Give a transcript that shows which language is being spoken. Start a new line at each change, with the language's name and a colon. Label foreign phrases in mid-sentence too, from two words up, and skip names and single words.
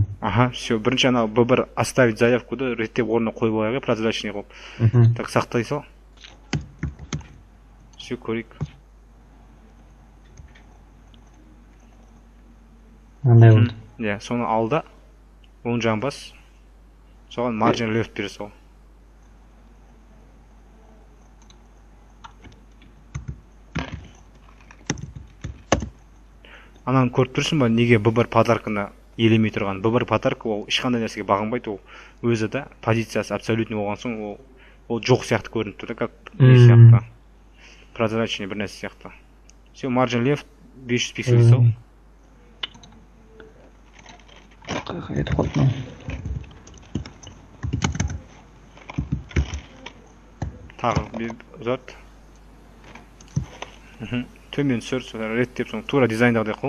Kazakh: Все, бірінші ана B1
Russian: оставить заявкуды
Kazakh: реттеп орнына қойып алайық, прозрачный қылып. Так, сақтай сал. Все, көрейік. Андай болды. Иә, соны алда, оң жағын бас. Соған
English: margin left
Kazakh: бере сал. Ананы көріп тұрсың ба, неге B1 подарканы елемей тұрған? B1 подарка ол ешқандай нәрсеге бағынбайды, ол өзі да позициясы абсолютный болған соң ол жоқ сияқты көрініп тұр да, как не сияқты. Прозрачный бір нәрсе сияқты. Все,
English: margin left
Kazakh: 500 пиксель сал. Қайда қойдым? Тағы ұзарт. Төмен сүр, реттеп, тура дизайндағыдай қыл.